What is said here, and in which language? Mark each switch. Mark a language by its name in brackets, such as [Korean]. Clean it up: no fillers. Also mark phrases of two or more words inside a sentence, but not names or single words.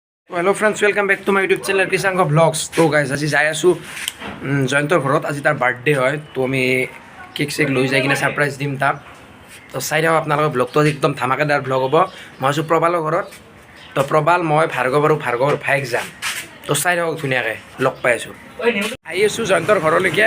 [English] Hello friends welcome back to my YouTube channel Krishang Blogs. [Hindi] तो गाइस आज [Assamese] যাই আছো জয়ন্তৰ ঘৰত। আজি তাৰ বাৰ্থডে হয়, তো আমি কেক চেক লৈ যাই কিনে সাৰপ্ৰাইজ দিম তাক। তো চাই থাকক আপোনালোকৰ ব্লগটো একদম ধামাকাদাৰ ব্লগ হ'ব। মই আছোঁ প্ৰবালৰ ঘৰত। তো প্ৰবাল, মই ভাৰ্গৱ আৰু ভাৰ্গৱৰ ভাইক যাম। তো চাই থাকক ধুনীয়াকৈ লগ পাই আছোঁ। আহি আছোঁ জয়ন্তৰ ঘৰলৈকে।